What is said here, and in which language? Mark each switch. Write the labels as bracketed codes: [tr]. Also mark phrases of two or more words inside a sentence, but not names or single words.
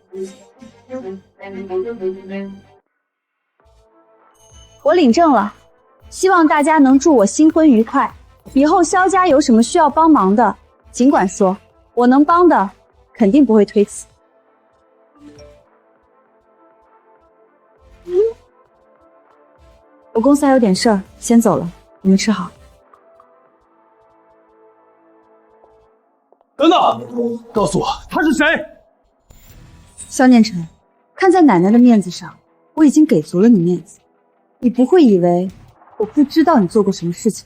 [zh] 我領證了，希望大家能祝我新婚愉快。以後蕭家有什麼需要幫忙的，儘管說，我能幫的肯定不會推辭。我公司還有點事兒，先走了，你們吃好。等等，告訴我他是誰？蕭念晨，看在奶奶的面子上，我已經給足了你面子。你不會以為我不知道你做过什么事情。